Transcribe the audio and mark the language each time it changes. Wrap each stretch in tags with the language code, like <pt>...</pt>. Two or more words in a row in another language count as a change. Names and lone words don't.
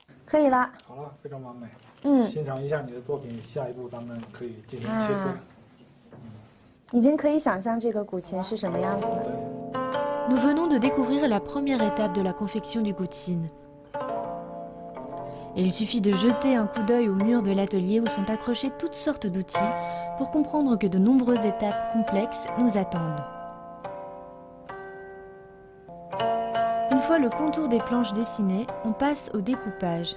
<zh>可以了。好了，非常完美。嗯，欣赏一下你的作品，下一步咱们可以进行切割。已经可以想象这个古琴是什么样子了。</zh> <fr>Nous venons de découvrir la première étape de la confection du goutine. Et il suffit de jeter un coup d'œil au mur de l'atelier où sont accrochés toutes sortes d'outils pour comprendre que de nombreuses étapes complexes nous attendent. Une fois le contour des planches dessiné, on passe au découpage.</fr>